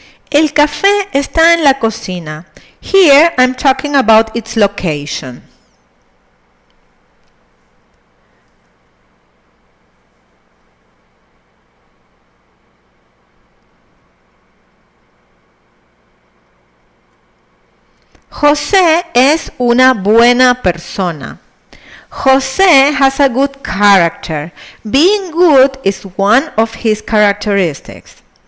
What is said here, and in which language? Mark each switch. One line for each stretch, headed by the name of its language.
Spanish: El café está en la cocina.
English: Here I'm talking about its location.
Spanish: José es una buena persona.
English: José has a good character. Being good is one of his characteristics.